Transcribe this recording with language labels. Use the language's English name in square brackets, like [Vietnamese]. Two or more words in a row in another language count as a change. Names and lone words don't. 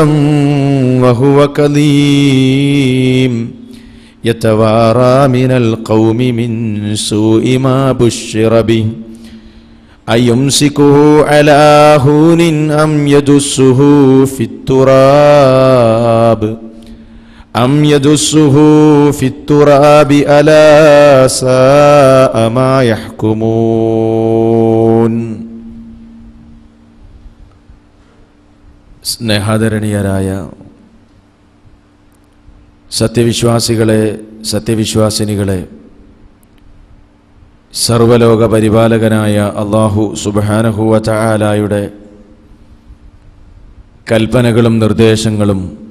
[Arabic] وهو كظيم يتوارى من القوم من سوء ما بشر به أيمسكه على هون أم يدسه في التراب ألا ساء ما يحكمون. [Malayalam] സ്നേഹാദരണീയരായ സത്യവിശ്വാസികളെ, സത്യവിശ്വാസിനികളെ, സർവലോക പരിപാലകനായ [Arabic] الله سبحانه وتعالى [Malayalam] കൽപ്പനകളും നിർദ്ദേശങ്ങളും